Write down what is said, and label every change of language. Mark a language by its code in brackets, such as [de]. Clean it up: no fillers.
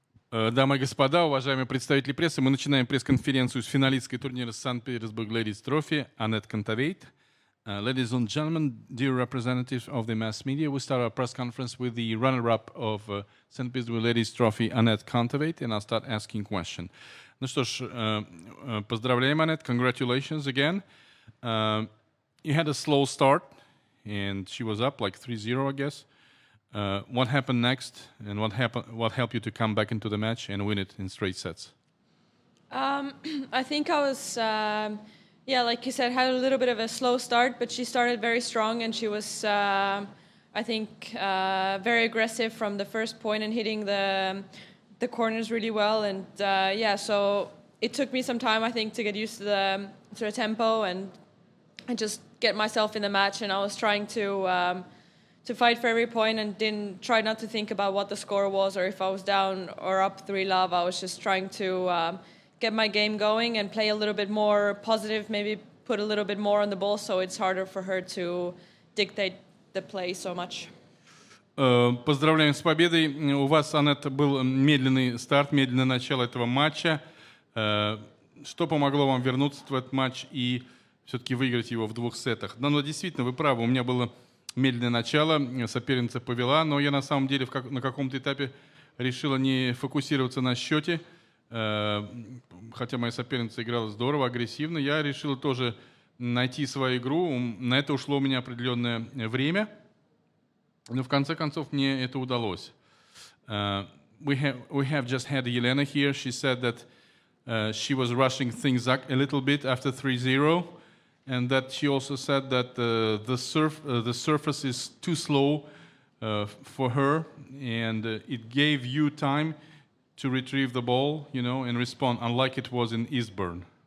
[ru] Дамы и господа, уважаемые представители прессы, мы начинаем пресс-конференцию с финалистской турнира St.Petersburg Ladies Trophy, Anett Kontaveit. [en] Ladies and gentlemen, dear representatives of the mass media, we start our press conference with the runner-up of St.Petersburg Ladies Trophy, Anett Kontaveit, and I'll start asking questions. [ru] Ну что ж, поздравляем, Anett. [en] Congratulations again. You had a slow start, and she was up like 3-0, I guess. What happened next, and what helped you to come back into the match and win it in straight sets? I think I was, like you said, had a little bit of a slow start, but she started very strong, and she was, I think, very aggressive from the first point and hitting the corners really well. And so it took me some time, I think, to get used to the tempo and just get myself in the match. And I was trying to fight for every point and didn't try not to think about what the score was or if I was down or up 3-love. I was just trying to get my game going and play a little bit more positive, maybe put a little bit more on the ball, so it's harder for her to dictate the play so much. [ru] Поздравляем с победой. У вас, Анетт, был медленный старт, медленное начало этого матча. Что помогло вам вернуться в этот матч и все-таки выиграть его в 2 сетах? Но действительно, вы правы, у меня было медленное начало, соперница повела, но я на самом деле на каком-то этапе решила не фокусироваться на счете, хотя моя соперница играла здорово, агрессивно. Я решила тоже найти свою игру, на это ушло у меня определенное время, но в конце концов мне это удалось. [en] We have just had Елена here. She said that she was rushing things up a little bit after 3-0. And that she also said that the surface is too slow for her, and it gave you time to retrieve the ball, and respond, unlike it was in Eastbourne.